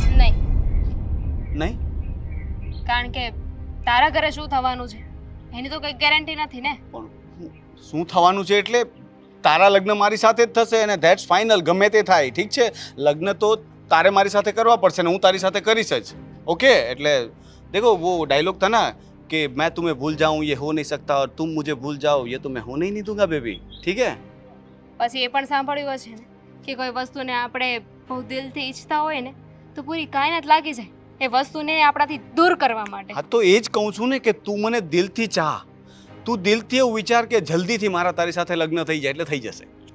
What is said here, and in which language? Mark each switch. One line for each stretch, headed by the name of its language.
Gujarati: નહીં, કારણ કે તારા ઘરે શું થવાનું છે એની તો કંઈ ગેરંટી નથી ને. પણ શું થવાનું છે એટલે તારા લગ્ન મારી સાથે જ થશે, અને
English: That's final.
Gujarati: ગમે તે થાય, ઠીક છે? લગ્ન તો તારે મારી સાથે કરવા પડશે ને હું તારી સાથે કરીશ જ. ઓકે?
Hindi: એટલે देखो वो डायलॉग था ना कि मैं तुम्हें भूल जाऊं ये हो नहीं सकता और तुम मुझे भूल जाओ ये तो मैं होने ही नहीं दूंगा बेबी, ठीक है?
Gujarati: પછી એ પણ સાંભળ્યું હશે ને કે કોઈ વસ્તુને આપણે બહુ દિલથી ઈચ્છતા હોય ને તો પૂરી કાયનાત લાગી જાય એ વસ્તુને આપણાથી દૂર કરવા માટે. હા તો એ જ કહું છું ને કે તું મને દિલથી ચાહ. તું દિલથી એવું વિચાર કે જલ્દીથી મારા તારી સાથે લગ્ન થઈ જાય એટલે થઈ જશે.